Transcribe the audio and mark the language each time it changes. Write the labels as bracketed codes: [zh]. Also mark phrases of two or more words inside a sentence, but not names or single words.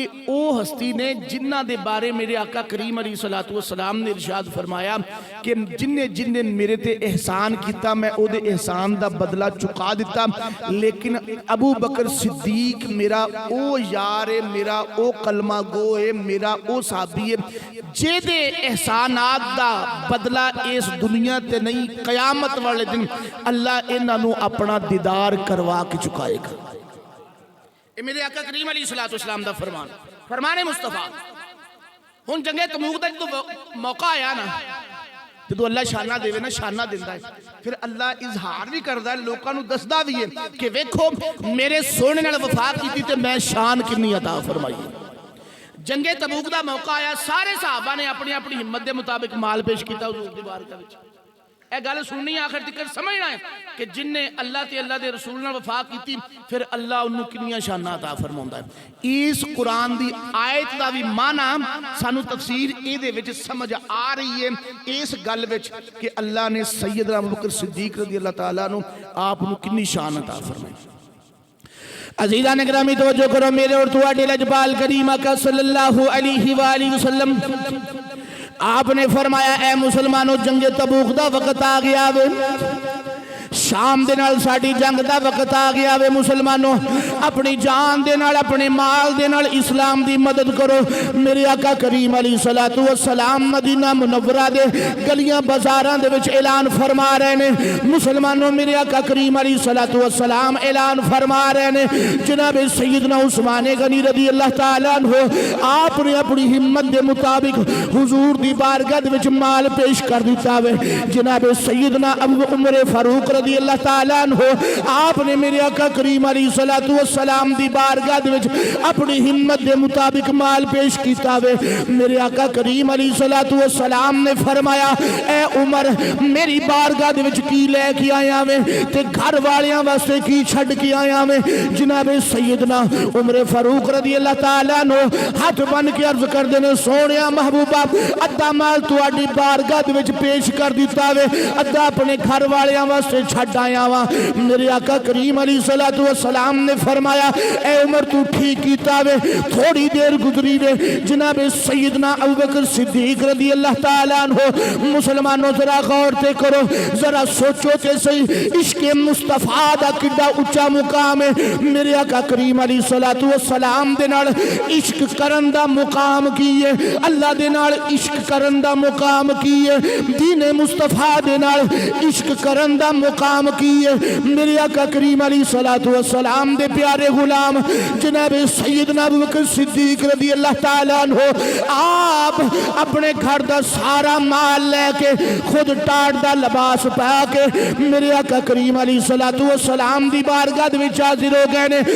[pa] او ہستی نے جنہ دے بارے میرے آقا کریم [ar] علیہ السلام [pa] نے ارشاد فرمایا کہ جننے میرے تے احسان کیتا میں او دے احسان دا بدلہ چکا دیتا، لیکن ابو بکر صدیق میرا او یار ہے، میرا او کلمہ گو ہے، میرا او صحابی ہے جے دے احسانات دا بدلہ اس دنیا تے نہیں، قیامت والے دن اللہ انہاں نو اپنا دیدار کروا کے چکائے گا۔ یہ میرے آقا کریم [ar] علیہ السلام [pa] دا فرمان مصطفیٰ۔ ہن جنگ تبوک دا جو موقع آیا نا، جدو اللہ شانہ دے نا شانہ دیندہ ہے پھر اللہ اظہار بھی کردہ ہے لوگوں نے دسدہ بھی ہے کہ ویکھو میرے سونے نال وفا کیتی تے میں شان کنی عطا فرمائی. جنگ تبوک دا موقع آیا سارے صحابہ نے اپنی اپنی ہمت دے مطابق مال پیش کیتا حضور دی بارگاہ وچ. اے گل سننی آخر تک سمجھنا ہے کہ جن نے اللہ تے اللہ دے رسول نے وفا کیتی پھر اللہ انہوں کنیاں شانہ عطا فرماؤندا ہے. اس قرآن دی آیت دا بھی معنی سانو تفسیر اے دے وچ سمجھ آ رہی ہے اس گل وچ کہ اللہ نے سیدنا ابوبکر صدیق [ar] رضی اللہ تعالیٰ عنہ [pa] آپ انہوں کنی شان عطا فرمائی. عزیزان اکرامی توجہ کرو میرے اور تواڈے لجپال کریم آقا [ar] صلی اللہ علیہ وآلہ وسلم [pa] آپ نے فرمایا اے مسلمانوں جنگ تبوک دا وقت آ گیا وے شام دے نال ساڑی جنگ دا وقت آ گیا وے مسلمانوں اپنی جان دے نال اپنے مال دے نال اسلام دی مدد کرو. میرے آقا کریم [ar] علیہ السلام [pa] مدینہ منورہ دے گلیاں بازاران دے وچ اعلان فرما رہے نے مسلمانوں میرے آقا کریم [ar] علیہ السلام [pa] اعلان فرما رہے نے جناب سیدنا عثمان غنی [ar] رضی اللہ تعالیٰ عنہ [pa] آپ نے اپنی ہمت دے مطابق حضور دی بارگاہ دے وچ مال پیش کر دیتا وے. جناب سیدنا ابو عمر فاروق [ar] رضی اللہ تعالیٰ عنہ [pa] آپ نے میرے آقا کریم [ar] علیہ السلام [pa] دی بارگاہ دے وچ اپنی ہمت دے مطابق مال پیش کیتا وے. میرے آقا کریم [ar] علیہ السلام [pa] نے فرمایا اے عمر میری بارگاہ دے وچ کی لے کے آیا وے تے گھر والیاں واسطے کی چھڑ کے آیا وے. جناب سیدنا عمر فاروق [ar] رضی اللہ تعالیٰ عنہ [pa] ہاتھ بن کے عرض کر دینے سونیا محبوبہ ادھا مال تواڈی بارگاہ دے وچ پیش کر دیتا وے ادھا اپنے گھر والیاں واسطے چھڑ آیا وا. میرے آقا کریم [ar] علیہ السلام [pa] نے فرمایا اے عمر تو ٹھیک کیتا وے. تھوڑی دیر گزری وے جناب سیدنا ابوبکر صدیق [ar] رضی اللہ تعالیٰ عنہ [pa] مسلمانوں ذرا غور تے کرو ذرا سوچو تے صحیح عشق مصطفیٰ دا کڈا اچا مقام ہے. میرے آقا کریم [ar] علیہ السلام [pa] دے نال عشق کرن دا مقام کی ہے اللہ دے نال عشق کرن دا مقام کی ہے دین مصطفیٰ دے نال عشق کرن دا مقام کی ہے. میرے آقا کریم [ar] علیہ السلام [pa] دے پیارے غلام جناب سیدنا ابوبکر صدیق [ar] رضی اللہ تعالیٰ عنہ [pa] آپ اپنے گھر دا سارا مال لے کے خود ٹاٹ دا لباس پا کے میرے آقا کریم [ar] علیہ السلام [pa] دی بارگاہ دے وچ حاضر ہو گئے نے.